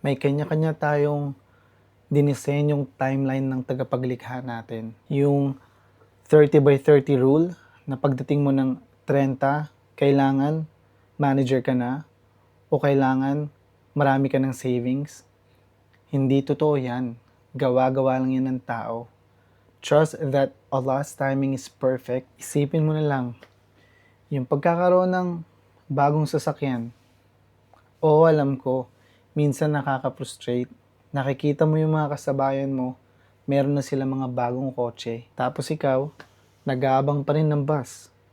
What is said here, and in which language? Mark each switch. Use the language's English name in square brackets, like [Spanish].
[Filipino] May kanya-kanya tayong dinisenyong timeline ng tagapaglikha natin. Yung 30 by 30 rule, na pagdating mo ng 30, kailangan manager ka na, o kailangan marami ka ng savings. Hindi totoo yan. Gawa-gawa lang yan ng tao. [English] Trust that Allah's timing is perfect. [Filipino] Isipin mo na lang, yung pagkakaroon ng bagong sasakyan. Oo, alam ko, minsan nakaka-frustrate. Nakikita mo yung mga kasabayan mo, meron na sila mga bagong kotse. Tapos ikaw, nag-aabang pa rin ng bus.